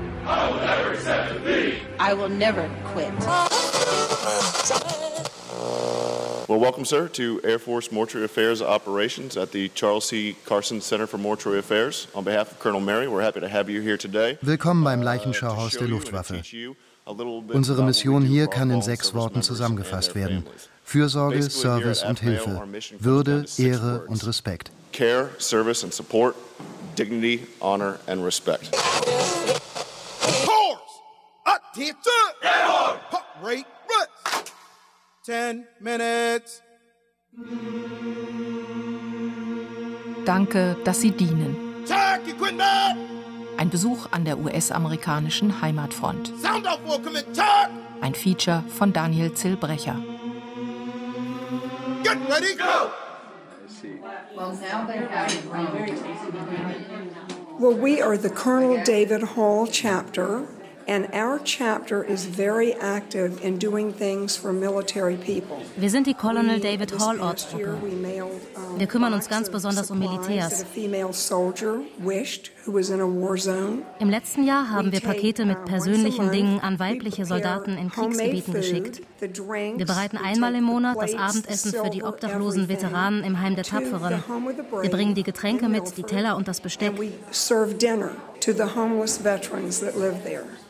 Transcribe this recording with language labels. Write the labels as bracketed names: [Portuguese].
[English] I will never accept defeat. I will never quit. Well, welcome, sir, to Air Force Mortuary Affairs Operations at the Charles C. Carson Center for Mortuary Affairs. On behalf of Colonel Mary, we're happy to have you here today. [German] Willkommen beim Leichenschauhaus der Luftwaffe. Unsere Mission hier kann in 6 Worten zusammengefasst werden: Fürsorge, Service und Hilfe, Würde, Ehre und Respekt. [English] Care, Service and Support, Dignity, Honor and Respect. Course! Attention! Get on! Hot rate! 10 minutes. [German] Danke, dass Sie dienen. [English] Check equipment. [German] Ein Besuch an der US-amerikanischen Heimatfront. [English] Sound off, welcome in, check. [German] Ein Feature von Daniel Zillbrecher. [English] Get ready, go. Well, we are the Colonel David Hall Chapter. And our chapter is very active in doing things for military people. [German] Wir sind die Colonel David Hall Ortsgruppe. Wir kümmern uns ganz besonders um Militärs. [English] Female soldier wished who was in a war zone. [German] Im letzten Jahr haben wir Pakete mit persönlichen Dingen an weibliche Soldaten in Kriegsgebieten geschickt. Wir bereiten einmal im Monat das Abendessen für die obdachlosen Veteranen im Heim der Tapferen. Wir bringen die Getränke mit, die Teller und das Besteck. [English] We serve dinner to the homeless veterans that live there.